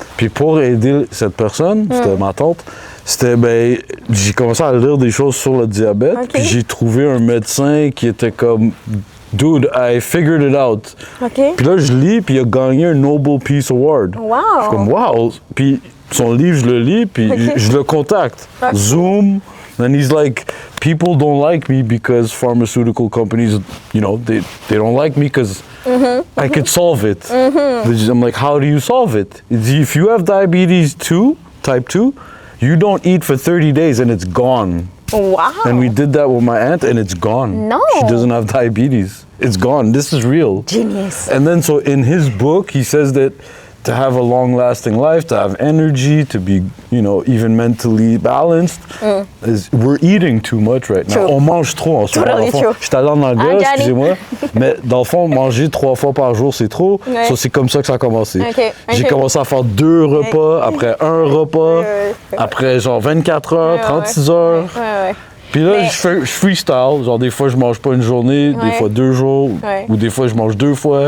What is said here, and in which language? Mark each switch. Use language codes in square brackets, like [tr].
[fr] Puis pour aider cette personne, c'était ma tante, j'ai commencé à lire des choses sur le diabète. Okay. Puis j'ai trouvé un médecin qui était comme [en] dude, I figured it out. [fr] Okay. Puis là, je lis, puis il a gagné un Nobel Peace Award. Wow! Je suis comme wow! Puis son livre, je le lis, puis je le contacte. [en] Okay. Zoom. And he's like, people don't like me because pharmaceutical companies, you know, they don't like me because I could solve it. I'm like, how do you solve it? If you have diabetes type 2, you don't eat for 30 days and it's gone. Wow. And we did that with my aunt and it's gone. No. She doesn't have diabetes. It's gone. This is real. Genius. And then so in his book, he says that to have a long-lasting life, to have energy, to be, you know, even mentally balanced, we're eating too much right now. [fr] On mange trop en ce moment. Je suis allé en anglais, excusez-moi, mais dans le fond, manger 3 fois par jour, c'est trop. Ouais. So, c'est comme ça que ça a commencé. J'ai commencé à faire 2 repas, après 1 repas, après genre 24 heures, 36 heures. Puis là, je freestyle. Genre, des fois, je mange pas une journée, des fois 2 jours, ou des fois, je mange 2 fois.